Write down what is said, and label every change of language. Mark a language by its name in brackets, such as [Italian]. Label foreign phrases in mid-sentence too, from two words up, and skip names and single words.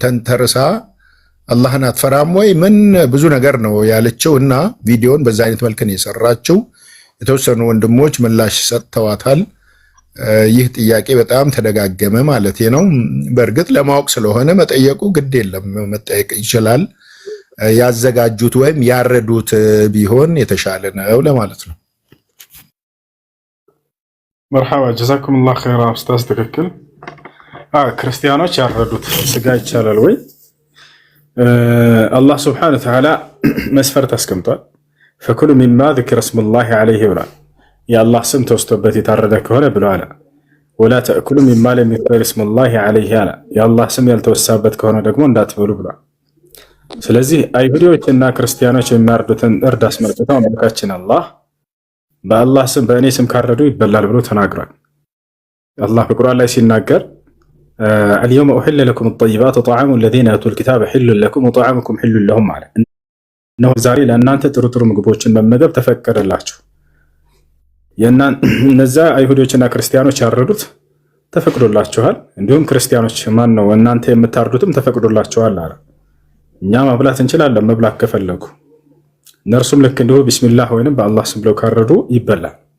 [Amharic] ተንተርሳ አላህን አትፈራም ወይ ምን ብዙ ነገር ነው ያለችው እና ቪዲዮን በዛ አይነት መልክ ነው የሰራችው። የተወሰኑ ወንድሞች ምላሽ ሰጥተዋታል። ይህ ጥያቄ በጣም ተደጋገመ ማለት ነው። በእርግጥ ለማወቅ ስለሆነ መጠየቁ ግድ የለም፣ መጠየቅ ይችላል። ያዘጋጁት ወይም ያረዱት ቢሆን የተሻለ ነው ለማለት ነው። [Arabic] مرحبا جزاكم الله خيرا أستاذ። [Amharic] ትክክል። ክርስቲያኖች ያረዱት ስጋ ይቻላል ወይ? [Arabic] الله سبحانه وتعالى [Amharic] መስፈርት አስቀምጧል። [Arabic] فكلوا مما ذكر اسم الله عليه [Amharic] ብሏል። የአላህ ስም ተወስቶበት የታረደ ከሆነ ብለዋል። [Arabic] ولا تأكلوا مما لم يذكر اسم الله عليه [Amharic] አለ። የአላህ ስም ያልተወሳበት ከሆነ ደግሞ እንዳትበሉ ብሏል። ስለዚህ አይሁዶችና ክርስቲያኖች የሚያርዱትን እርድ አስመልክተው አምላካችን አላህ በአላህ ስም በእኔ ስም ካረዱ ይበላል ብሎ ተናግሯል። አላህ በቁርአን ላይ ሲናገር [Arabic] اليوم أحل لكم الطيبات وطعام الذين أوتوا الكتاب حل لكم وطعامكم حل لهم [Amharic] አለ። እነሆ ዛሬ ለእናንተ ጥሩ ምግቦችን መመገብ ተፈቀደላችሁ። እነዛ አይሁዶችና ክርስቲያኖች ያረዱት ተፈቅዶላችኋል፣ እንዲሁም ክርስቲያኖች ማን ነው እናንተ የምታርዱትም ተፈቅዶላችኋል አለ። እኛ መብላት እንችላለን መብላት ከፈለጉ፣ እነርሱም ልክ እንዲሁ ቢስሚላህ ወይንም በአላህ ስም ብለው ካረዱ ይበላል።